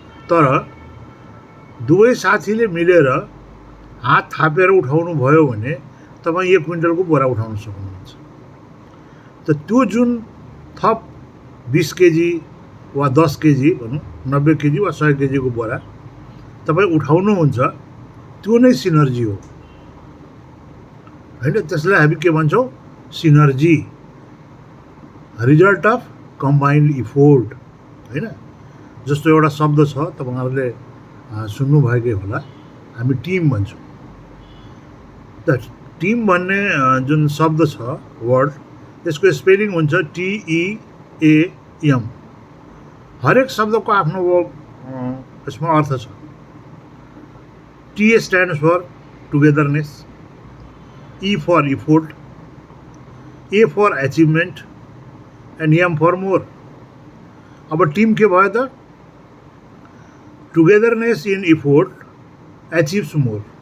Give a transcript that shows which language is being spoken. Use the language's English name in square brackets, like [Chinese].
[Nepali] तर दुवै साथीले मिलेर हात थापेर उठाउनु भयो भने तपाईँ 1 क्विन्टलको बोरा उठाउन सक्नुहुन्छ। त त्यो जुन थप 20 केजी वा 10 केजी भनौँ 90 केजी वा 100 केजीको बोरा तपाईँ उठाउनुहुन्छ, त्यो नै सिनर्जी हो हैन। त्यसलाई हामी के भन्छौँ? [English] synergy, result of combined effort [Nepali] हैन। जस्तो एउटा शब्द छ तपाईहरुले सुन्नु भएकै होला, हामी टिम भन्छौँ। त टिम भन्ने जुन शब्द छ वर्ड, यसको स्पेलिङ हुन्छ TEAM। हरेक शब्दको आफ्नो यसमा अर्थ छ। [English] T stands for togetherness, E for effort, A for achievement and M for more। [Nepali] अब टिम के भयो त? [English] Togetherness in effort achieves more.